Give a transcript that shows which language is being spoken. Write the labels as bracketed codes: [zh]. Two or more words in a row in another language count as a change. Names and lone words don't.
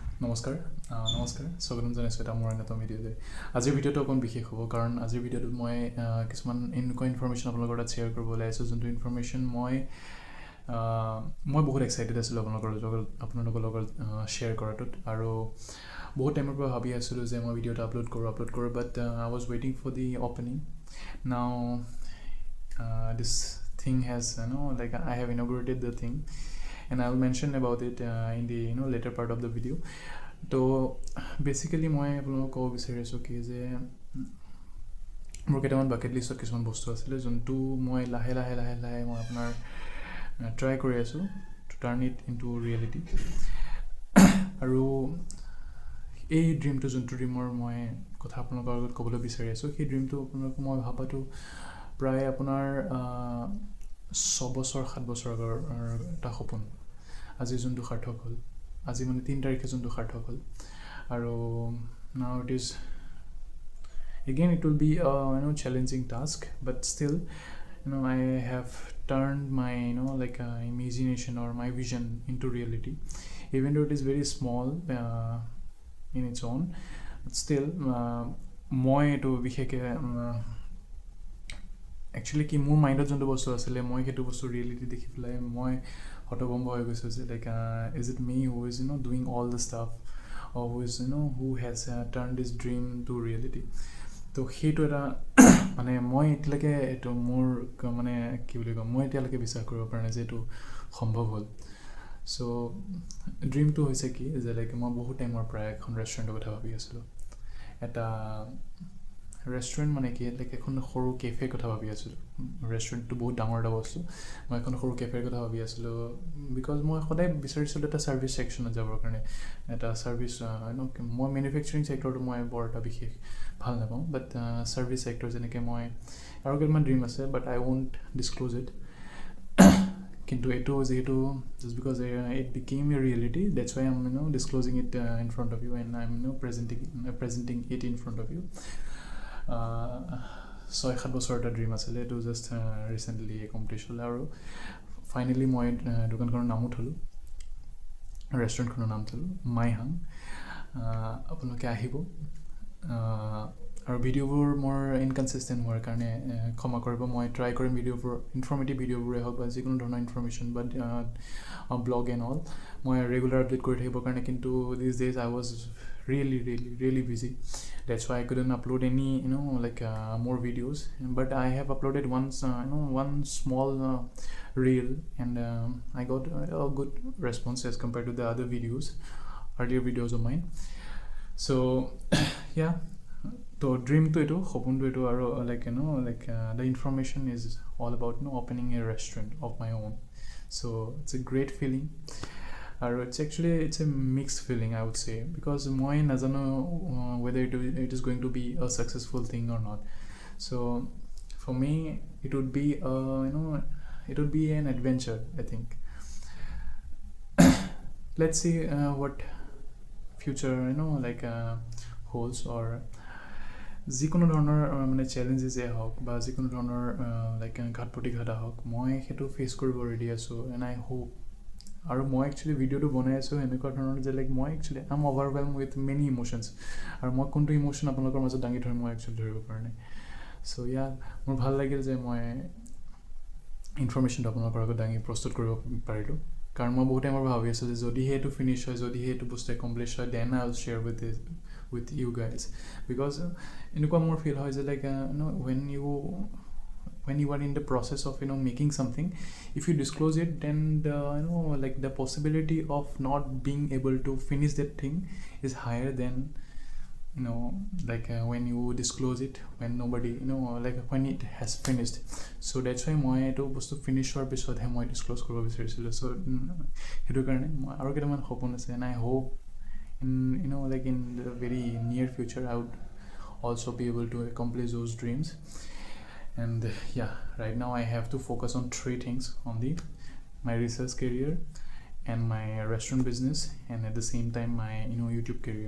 [as] নমস্কাৰ স্বাগতম জনাইছোঁ এটা মোৰ অন্যতম ভিডিঅ'লৈ। আজিৰ ভিডিঅ'টো অকণ বিশেষ হ'ব কাৰণ আজিৰ ভিডিঅ'টোত মই কিছুমান এনেকুৱা ইনফৰমেশ্যন আপোনালোকৰ তাত শ্বেয়াৰ কৰিব ওলাইছোঁ যোনটো ইনফৰমেশ্যন মই বহুত এক্সাইটেড আছিলোঁ আপোনালোকৰ লগত শ্বেয়াৰ কৰাটোত। আৰু বহুত টাইমৰ পৰা ভাবি আছিলোঁ যে মই ভিডিঅ'টো আপলোড কৰোঁ [en] but I was waiting for the opening. now this thing has I have inaugurated the thing and I will mention about it in the later part of the video. [as] তো বেচিকেলি মই আপোনালোকক ক'ব বিচাৰিছোঁ কি যে মোৰ কেইটামান [en] bucket list [as] কিছুমান বস্তু আছিলে যোনটো মই লাহে মই আপোনাৰ ট্ৰাই কৰি আছোঁ [en] to turn it into reality. [as] আৰু এই ড্ৰিমটো যোনটো ড্ৰিমৰ মই কথা আপোনালোকৰ আগত ক'বলৈ বিচাৰি আছোঁ সেই ড্ৰিমটো আপোনালোকক মই ভাবাটো প্ৰায় আপোনাৰ 6-7 বছৰ আগৰ এটা সপোন আজি যোনটো সাৰ্থক হ'ল। আজি মানে 3 তাৰিখে যোনটো সাৰ্থক হ'ল। আৰু [en] now it is again it will be a challenging task, but still I have turned my imagination or my vision into reality, even though it is very small in its own, but still [as] মই এইটো বিশেষকৈ একচুৱেলি কি মোৰ মাইণ্ডত যোনটো বস্তু আছিলে মই সেইটো বস্তু ৰিয়েলিটি দেখি পেলাই মই হতভম্ব হৈ গৈছোঁ যে [en] is it me who is doing all the stuff or who has turned this dream to reality. [as] তো সেইটো এটা মানে মই এতিয়ালৈকে এইটো মোৰ মানে কি বুলি কওঁ মই এতিয়ালৈকে বিশ্বাস কৰিব পৰা নাই যে এইটো সম্ভৱ হ'ল। চ' ড্ৰিমটো হৈছে কি যে মই বহুত টাইমৰ পৰা এখন ৰেষ্টুৰেণ্টৰ কথা ভাবি আছিলোঁ। এটা ৰেষ্টুৰেণ্ট মানে কি এখন সৰু কেফে কথা ভাবি আছিলোঁ। ৰেষ্টুৰেণ্টটো বহুত ডাঙৰ এটা বস্তু। মই এখন সৰু কেফেৰ কথা ভাবি আছিলোঁ বিকজ মই সদায় বিচাৰিছিলোঁ এটা [en] service section [as] যাবৰ কাৰণে। এটা ছাৰ্ভিচ মই [en] manufacturing sector [as] মই বৰ এটা বিশেষ ভাল নাপাওঁ, বাট [en] service sector [as] যেনেকৈ মই আৰু কেইটামান ড্ৰিম আছে [en] but I won't disclose it. [as] কিন্তু এইটো যিহেতু [en] just because it became a reality that's why I am disclosing it in front of you and I am presenting it in front of you. [as] 6-7 বছৰ এটা ড্ৰিম আছিলে, এইটো জাষ্ট ৰিচেণ্টলি কমপ্লিট হ'ল। আৰু ফাইনেলি মই দোকানখনৰ নামো থলোঁ, ৰেষ্টুৰেণ্টখনৰ নাম থলোঁ মাই হাং। আপোনালোকে আহিব। আৰু ভিডিঅ'বোৰ মোৰ ইনকনচিষ্টেণ্ট হোৱাৰ কাৰণে ক্ষমা কৰিব। মই ট্ৰাই কৰিম ভিডিঅ'বোৰ ইনফৰ্মেটিভ ভিডিঅ'বোৰে হওক বা যিকোনো ধৰণৰ ইনফৰ্মেশ্যন বা [en] blog and all [as] মই ৰেগুলাৰ আপডেট কৰি থাকিবৰ কাৰণে। [en] কিন্তু this days I was really busy. That's why I couldn't upload any more videos, but I have uploaded one small reel and I got a good response as compared to the other earlier videos of mine. So yeah, so dream to it, hopun to it, or the information is all about opening a restaurant of my own. So it's a great feeling. আৰু it's a mixed feeling I would say, because [as] মই নাজানো [en] whether it is going to be a successful thing or not. So for me it would be it would be an adventure, I think. Let's see what future holds, or [as] যিকোনো ধৰণৰ মানে চেলেঞ্জেছে হওক বা যিকোনো ধৰণৰ ঘাট প্ৰতিঘাত হওক মই সেইটো ফেচ কৰিব ৰেডি আছোঁ। [en] and I hope [as] আৰু মই একচুৱেলি ভিডিঅ'টো বনাই আছোঁ এনেকুৱা ধৰণৰ যে মই একচুৱেলি [en] I am overwhelmed with many emotions. [as] আৰু মই কোনটো ইম'শ্যন আপোনালোকৰ মাজত দাঙি ধৰিম মই একচুৱেলি ধৰিব পৰা নাই। চ' মোৰ ভাল লাগিল যে মই ইনফৰ্মেশ্যনটো আপোনালোকৰ আগত দাঙি প্ৰস্তুত কৰিব পাৰিলোঁ। কাৰণ মই বহুত টাইমৰ ভাবি আছোঁ যে যদিহে এইটো ফিনিছ হয়, যদিহে এইটো বস্তু একমপ্লিছ হয়, [en] then I will share with you guys. বিকজ [as] এনেকুৱা মোৰ ফিল হয় যে [en] when you are in the process of making something, if you disclose it, then the possibility of not being able to finish that thing is higher than when you disclose it when nobody when it has finished. So that's why [as] মই এইটো বস্তু ফিনিছ হোৱাৰ পিছতহে মই ডিছক্ল'জ কৰিব বিচাৰিছিলোঁ। চ' সেইটো কাৰণে মই আৰু কেইটামান সপোন আছে, [en] and I hope in in the very near future I would also be able to accomplish those dreams. And yeah, right now I have to focus on 3 things only: my research career and my restaurant business, and at the same time my YouTube career.